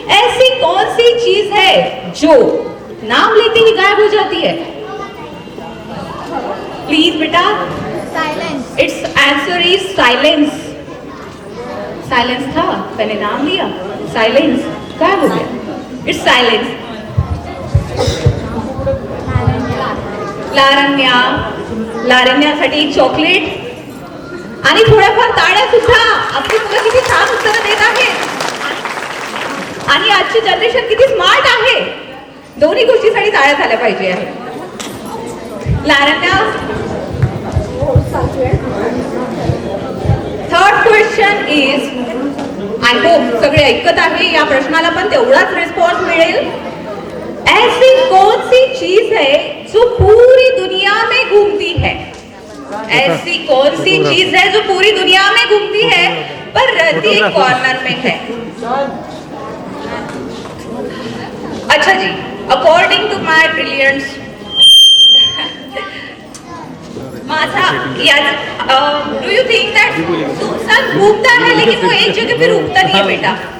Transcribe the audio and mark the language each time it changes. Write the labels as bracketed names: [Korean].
[Hindi] ऐसी कौन सी चीज है जो नाम लेते ही गायब हो जाती है? [English] Please बेटा। Silence. It's answer is silence. [Hindi] Silence था, मैंने नाम लिया, साइलेंस गायब हो गया। [English] It's silence. [Marathi] लारण्या, लारण्यासाठी एक चॉकलेट आणि थोड्याफार टाळ्या सुद्धा। आपली मुलं किती छान उत्तरं देत आहेत आणि आजची जनरेशन किती स्मार्ट आहे। दोन्ही गोष्टीसाठी टाळ्या झाल्या पाहिजे आहे। लारण्या, [English] third question is, I hope [Marathi] सगळे ऐकत आहे, या प्रश्नाला पण तेवढाच रिस्पॉन्स मिळेल। [Hindi] ऐसी कौन सी चीज है जो पूरी दुनिया में घूमती है? ऐसी कौन सी चीज है जो पूरी दुनिया में घूमती है पर रहती एक कॉर्नर में है? अच्छा जी, [English] according to my brilliants, [Marathi] माझा [English] do you think that sun [Hindi] घूमता है लेकिन वो एक जगह पे रुकता नहीं है बेटा?